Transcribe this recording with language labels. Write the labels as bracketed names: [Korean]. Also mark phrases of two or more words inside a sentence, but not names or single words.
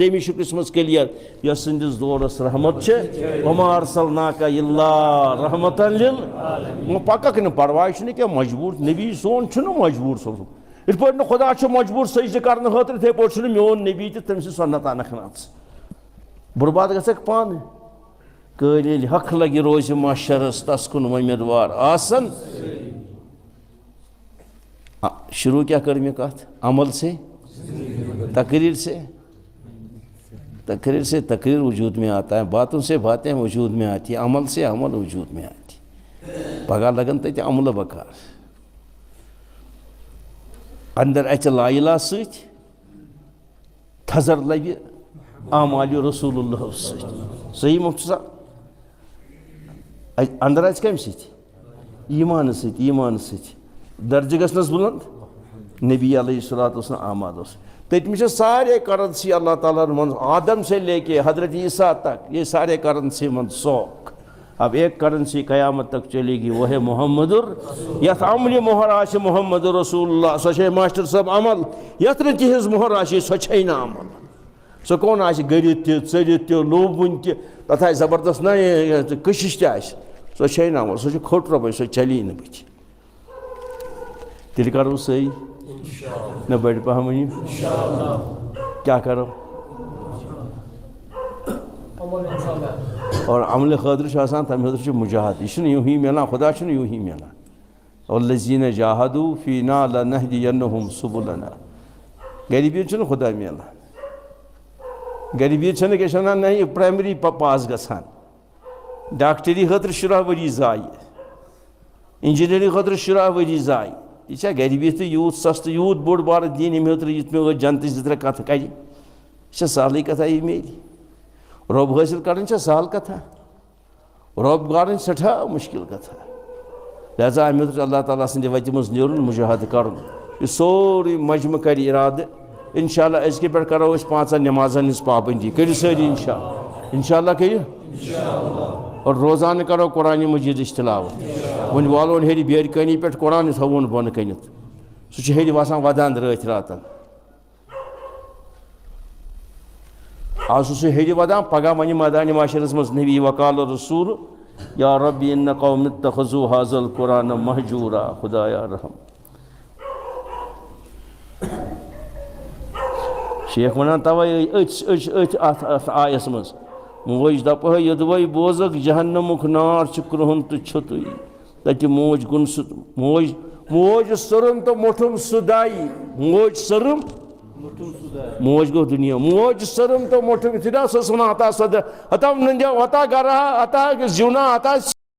[Kashmiri] دیمہِ شکرس منٛز کلیر یۄس سٕنٛدِس دورس رحمت چھِ [Arabic] وما ارسلناک الا رحمتا [Kashmiri] وۄنۍ پککھ نہٕ پرواے چھُنہٕ کینٛہہ مجبوٗر نبی سون چھُنہٕ مجبوٗر سوزُن یِتھ پٲٹھۍ نہٕ خۄدا چھُ مجبوٗر سجدٕ کرنہٕ خٲطرٕ یِتھَے پٲٹھۍ چھُنہٕ میون نبی تہِ تٔمۍ سٕنٛز سنت انکھ نہ ژٕ برباد گژھکھ پانہٕ کٲلۍ ییٚلہِ حق لگہِ روزِ معاشرس تس کُن وۄمیدوار آسن [Urdu] شروع کیا کر میں کہا عمل سے تقریر سے تقریر وجود میں آتا ہے باتوں سے باتیں وجود میں آتی ہیں عمل سے عمل وجود میں آتی [Kashmiri] پگہ لگن تتہ عمل بکار اندر اچ لا الہ ست تھزر لگہ اعمال رسول اللہ ست صحیح مختصر اندر اچ کم ست ایمان ست درجہ گھنس بلند نبی علیہ الصلوۃ والسلام اعمال تتم [Urdu] سارے کرنسی اللہ تعالیٰ من آدم سے لے کے حضرت عیسیٰ تک یہ سارے کرنسی [Kashmiri] من سوک [Urdu] اب ایک کرنسی قیامت تک چلے گی وہ ہے [Kashmiri] محمد یت عمل مہر آش محمد رسول اللہ سو چھ ماسٹر صاحب عمل یت نہ تہذ مہر آشی سو چھ نا عمل سو کون آش گرت تہ ژٔرِتھ تہ لوبوُن تہ تتھ آسہِ زبردست نا کشش تہ آسہِ سو چھ نا عمل سو چھ کھوٹ رۄپے سو چلی نہ بٕتھِ تیٚلہِ کرو صحیح نہ بڑِ پہم ؤنِو کیا کرو اور عمل خٲطرٕ چھُ آسان تمہِ خٲطرٕ چھُ مجاہد یہِ چھُنہٕ یوٗں ہی مِلان خدا چھُنہٕ یوٗں ہی مِلان [Arabic] والذیٖنَ جاہدوٗ فیٖنا لنہدینہم سُبُلنا [Kashmiri] گرِ بِہِتھ چھُنہٕ خدا مِلان گرِ بِہِتھ چھَنہٕ کیٛاہ چھِ وَنان نہ یہِ پرٛایمری پاس گژھان ڈاکٹری خٲطرٕ 10 ؤری زایہِ انجینئرنگ خٲطرٕ 10 ؤری زایہِ یہ چھا گھر بہت یوت سست یوت بوڑ بار دین یم خاطر یت مے جنتچ 2-3 کتھ کر یہ سہلٕے کتھا یہ میری رۄب حٲصِل کرٕنۍ چھا سہل کتھا رۄب گارٕنۍ سٮ۪ٹھاہ مشکل کتھا لہذا امہِ خٲطرٕ اللہ تعالیٰ سٕنٛدِ وتہِ منٛز نیرُن مُجاہدٕ کرُن یہِ سورُے مجمہٕ کرِ ارادٕ انشاءاللہ أزکہِ پٮ۪ٹھ کرو أسۍ 5 نٮ۪مازن ہٕنٛز پابندی کٔرِو سٲری انشاءاللہ کٔرِو اور روزانہ کرو قرآن مجیدٕچ تلاوت وۄنۍ والون ہیٚرِ بیرکٲنی پٮ۪ٹھ قرآن تھاوون بۄنہٕ کٔنِتھ سُہ چھُ ہیٚرِ وسان ودان رٲتھۍ راتن آز چھُ سُہ ہیٚرِ ودان پگاہ وَنہِ مٲدانہِ معاشرس منٛز نبی وقال رسول [Arabic] یا ربی ان قوم اتخذوا هذا القرآن مہجورا [Kashmiri] خدایا رحم شیخ ونان توے أتھۍ اتھ آیس منٛز موج دپہٕ یوٚدوے بوزکھ جہنمُک نار چھُ کرٛہُن تہٕ چھُتُے تتہِ موج گُن سُہ موج سرم تو موٚٹھُم سُدائی موج سرم موج گو دنیا موج سرم تو موٚٹھُم یِتھُے نا سۄ ٲس ونان ہتا سۄدٕ ہتا نندیا ہتا گرا ہتا زیُنا ہتا